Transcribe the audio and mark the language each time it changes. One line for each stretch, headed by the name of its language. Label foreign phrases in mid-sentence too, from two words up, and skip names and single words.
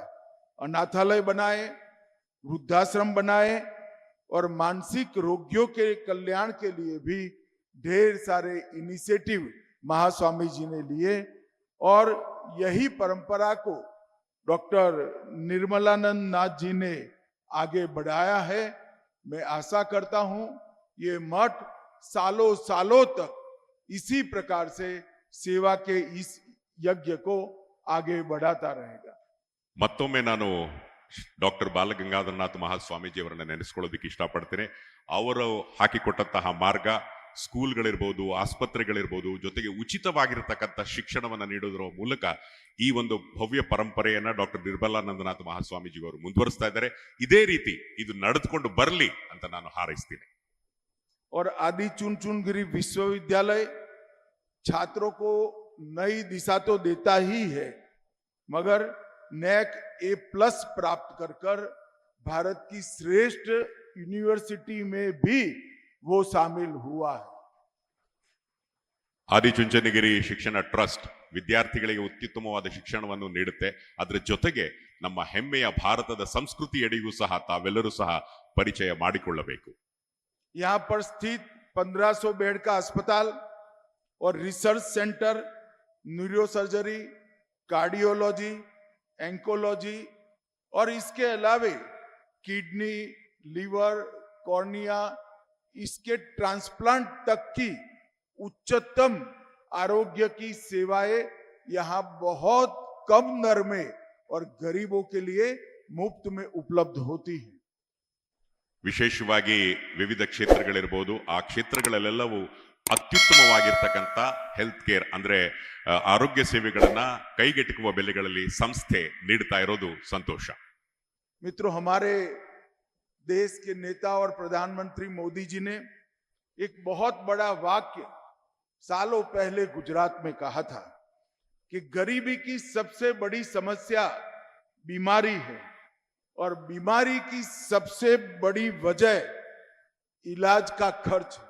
Hindi: अनाथालय बनाए, वृद्धाश्रम बनाए और मानसिक रोगियों के कल्याण के लिए भी ढेर सारे इनिशिएटिव महास्वामी जी ने लिए और यही परंपरा को डॉक्टर निर्मलानंद नाथ जी ने आगे बढ़ाया है। मैं आशा करता हूं ये मठ सालों सालों तक इसी प्रकार से सेवा के इस यज्ञ को आगे बढ़ाता रहेगा।
Kannada: ಮತ್ತೊಮ್ಮೆ ನಾನು ಡಾಕ್ಟರ್ ಬಾಲಗಂಗಾಧರನಾಥ ಮಹಾಸ್ವಾಮೀಜಿಯವರನ್ನ ನೆನೆಸ್ಕೊಳ್ಳೋದಕ್ಕೆ ಇಷ್ಟಪಡ್ತೇನೆ. ಅವರು ಹಾಕಿಕೊಟ್ಟಂತಹ ಮಾರ್ಗ, ಸ್ಕೂಲ್ಗಳಿರ್ಬೋದು, ಆಸ್ಪತ್ರೆಗಳಿರ್ಬೋದು, ಜೊತೆಗೆ ಉಚಿತವಾಗಿರತಕ್ಕಂಥ ಶಿಕ್ಷಣವನ್ನ ನೀಡೋದ್ರ ಮೂಲಕ ಈ ಒಂದು ಭವ್ಯ ಪರಂಪರೆಯನ್ನ ಡಾಕ್ಟರ್ ನಿರ್ಮಲಾನಂದನಾಥ ಮಹಾಸ್ವಾಮೀಜಿ ಅವರು ಮುಂದುವರಿಸ್ತಾ ಇದ್ದಾರೆ. ಇದೇ ರೀತಿ ಇದು ನಡೆದುಕೊಂಡು ಬರಲಿ ಅಂತ ನಾನು ಹಾರೈಸ್ತೀನಿ.
Hindi: और आदि चुनचुनगिरी विश्वविद्यालय छात्रों को नई दिशा तो देता ही है, मगर नैक A+ प्राप्त कर भारत की श्रेष्ठ यूनिवर्सिटी में भी वो शामिल हुआ है।
Kannada: ಆದಿಚುಂಚನಗಿರಿ ಶಿಕ್ಷಣ ಟ್ರಸ್ಟ್ ವಿದ್ಯಾರ್ಥಿಗಳಿಗೆ ಅತ್ಯುತ್ತಮವಾದ ಶಿಕ್ಷಣವನ್ನು ನೀಡುತ್ತೆ. ಅದರ ಜೊತೆಗೆ ನಮ್ಮ ಹೆಮ್ಮೆಯ ಭಾರತದ ಸಂಸ್ಕೃತಿಯಡಿಗೂ ಸಹ ತಾವೆಲ್ಲರೂ ಸಹ ಪರಿಚಯ ಮಾಡಿಕೊಳ್ಳಬೇಕು.
Hindi: यहाँ पर स्थित 1500 बेड का अस्पताल और
English: research center,
Hindi: न्यूरोसर्जरी, कार्डियोलॉजी, एंकोलॉजी और इसके अलावे किडनी, लीवर, कॉर्निया, इसके ट्रांसप्लांट तक की उच्चतम आरोग्य की सेवाएं यहाँ बहुत कम दर में और गरीबों के लिए मुफ्त में उपलब्ध होती है।
Kannada: ವಿಶೇಷವಾಗಿ ವಿವಿಧ ಕ್ಷೇತ್ರಗಳಿರ್ಬೋದು, ಆ ಕ್ಷೇತ್ರಗಳಲ್ಲೆಲ್ಲವೂ ಅತ್ಯುತ್ತಮವಾಗಿರ್ತಕ್ಕಂಥ
English: health care
Kannada: ಅಂದ್ರೆ ಆರೋಗ್ಯ ಸೇವೆಗಳನ್ನ ಕೈಗೆಟುಕುವ ಬೆಲೆಗಳಲ್ಲಿ ಸಂಸ್ಥೆ ನೀಡ್ತಾ ಇರೋದು ಸಂತೋಷ.
Hindi: मित्रों, हमारे देश के नेता और प्रधानमंत्री मोदी जी ने एक बहुत बड़ा वाक्य सालों पहले गुजरात में कहा था कि गरीबी की सबसे बड़ी समस्या बीमारी है और बीमारी की सबसे बड़ी वजह इलाज का खर्च है।